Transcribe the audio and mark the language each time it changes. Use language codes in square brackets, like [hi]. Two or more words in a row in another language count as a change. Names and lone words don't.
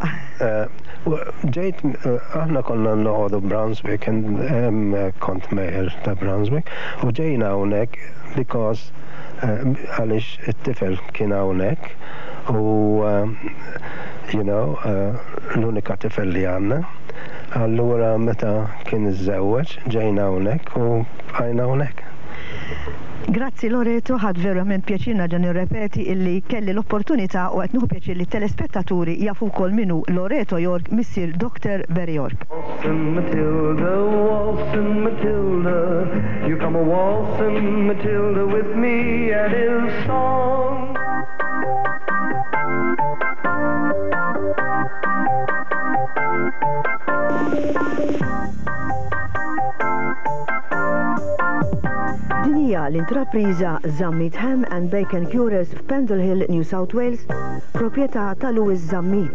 [mt] Ġejt aħna konna noqogħdu Brunswick kont mejl ta' Brunswick u ġejna hawnhekk because għaliex it-tifel kien hawnhekk u l-unika tifel li għandna. Allura meta kien iżżewweġ ġejna hawnhekk u bqajna hawnhekk. Grazzi Loreto, ħad verament pjaċirna ġan nirrepeti illi kelli l-opportunità u qed nieħu pjaċir li telespettaturi jafu wkoll minnu Loreto York missier Dr. Barry York. [en] Waltzing Matilda, Waltzing Matilda, you come a waltzing Matilda with me and his song. [mt] Dinija l-intrapriża Zammit Ham and Bacon Cures f'Pendle Hill, New South Wales, proprjetà ta' Louis Zammit.